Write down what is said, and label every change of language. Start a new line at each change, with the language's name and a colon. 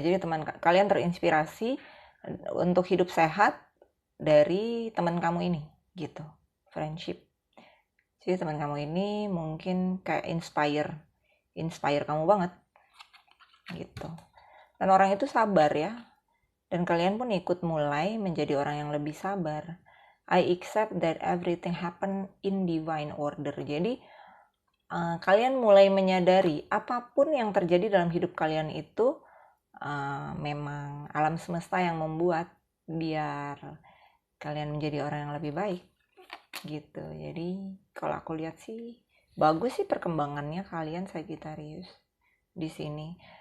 Indonesian: Jadi teman kalian terinspirasi untuk hidup sehat dari teman kamu ini gitu. Friendship. Jadi teman kamu ini mungkin kayak inspire kamu banget gitu. Dan orang itu sabar ya. Dan kalian pun ikut mulai menjadi orang yang lebih sabar.
English: I accept that everything happen in divine order.
Indonesian: Jadi kalian mulai menyadari apapun yang terjadi dalam hidup kalian itu memang alam semesta yang membuat biar kalian menjadi orang yang lebih baik gitu. Jadi kalau aku lihat sih bagus sih perkembangannya kalian Sagittarius di sini.